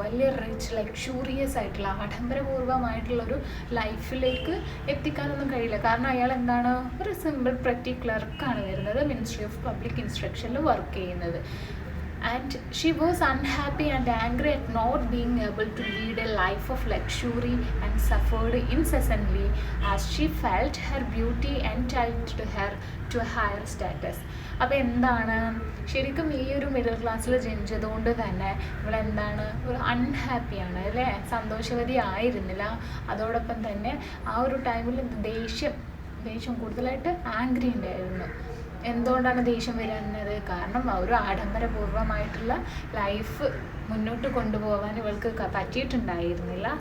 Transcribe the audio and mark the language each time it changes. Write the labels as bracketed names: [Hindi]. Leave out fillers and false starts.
[Malayalam] വലിയ rich luxurious ആയിട്ടുള്ള ആഡംബരപൂർവ്വമായിട്ടുള്ളൊരു ലൈഫിലേക്ക് എത്തിക്കാനൊന്നും കഴിയില്ല. കാരണം അയാൾ എന്താണ്? ഒരു സിമ്പിൾ പ്രിറ്റി ക്ലർക്കാണ് വരുന്നത്, മിനിസ്ട്രി ഓഫ് പബ്ലിക് ഇൻസ്ട്രക്ഷനിൽ വർക്ക് ചെയ്യുന്നത്. [English] And she was unhappy and angry at not being able to lead a life of luxury and suffered incessantly as she felt her beauty entitled her to a higher status. [Malayalam] അപ്പോൾ എന്താണ്? ശരിക്കും ഈ ഒരു middle ക്ലാസ്സിൽ ജനിച്ചതുകൊണ്ട് തന്നെ ഇവളെന്താണ്? ഒരു അൺഹാപ്പിയാണ് അല്ലേ, സന്തോഷവതി ആയിരുന്നില്ല. അതോടൊപ്പം തന്നെ ആ ഒരു ടൈമിൽ ദേഷ്യം കൂടുതലായിട്ട് ആംഗ്രി ഉണ്ടായിരുന്നു. എന്തുകൊണ്ടാണ് ദേഷ്യം വരുന്നത്? കാരണം ഒരു ആഡംബരപൂർവ്വമായിട്ടുള്ള ലൈഫ് മുന്നോട്ട് കൊണ്ടുപോകാൻ ഇവൾക്ക് പറ്റിയിട്ടുണ്ടായിരുന്നില്ല.